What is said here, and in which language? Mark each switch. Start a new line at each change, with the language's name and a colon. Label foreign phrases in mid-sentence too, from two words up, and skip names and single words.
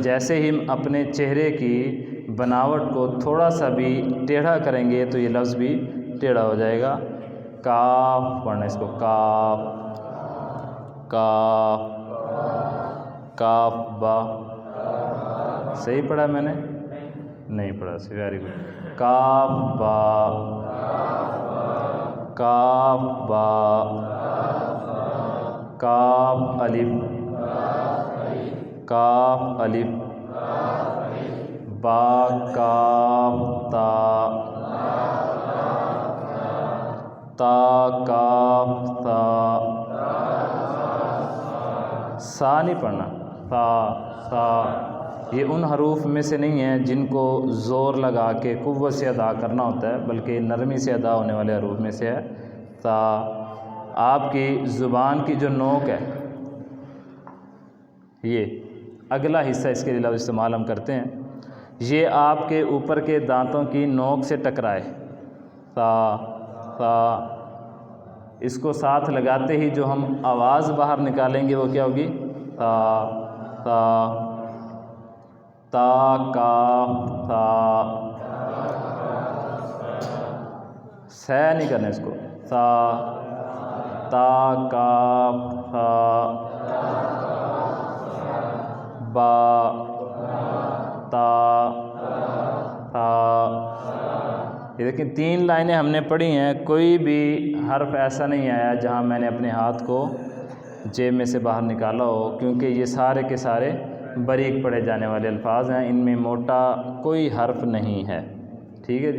Urdu: جیسے ہی ہم اپنے چہرے کی بناوٹ کو تھوڑا سا بھی ٹیڑھا کریں گے تو یہ لفظ بھی ٹیڑھا ہو جائے گا۔ کاف پڑھنا اس کو، کاف، کاف، کاف با۔ صحیح پڑھا میں نے؟ نہیں پڑھا،
English: very good.
Urdu: کاف با، کاف با، کاف الف، کاف الف، با کاف تا، تا کاف تا۔ سا نہیں پڑھنا، سا، سا۔ یہ ان حروف میں سے نہیں ہیں جن کو زور لگا کے قوت سے ادا کرنا ہوتا ہے، بلکہ نرمی سے ادا ہونے والے حروف میں سے ہے تا۔ آپ کی زبان کی جو نوک ہے، یہ اگلا حصہ اس کے لیے لفظ استعمال ہم کرتے ہیں، یہ آپ کے اوپر کے دانتوں کی نوک سے ٹکرائے، تا، تا۔ اس کو ساتھ لگاتے ہی جو ہم آواز باہر نکالیں گے وہ کیا ہوگی؟ تا، تا، تا کاف تا۔ سہ نہیں کرنا اس کو، تا، تا کاف تا، با، تا، تا، یہ دیکھیں 3 لائنیں ہم نے پڑھی ہیں، کوئی بھی حرف ایسا نہیں آیا جہاں میں نے اپنے ہاتھ کو جیب میں سے باہر نکالا ہو، کیونکہ یہ سارے کے سارے باریک پڑھے جانے والے الفاظ ہیں، ان میں موٹا کوئی حرف نہیں ہے. ٹھیک ہے جی.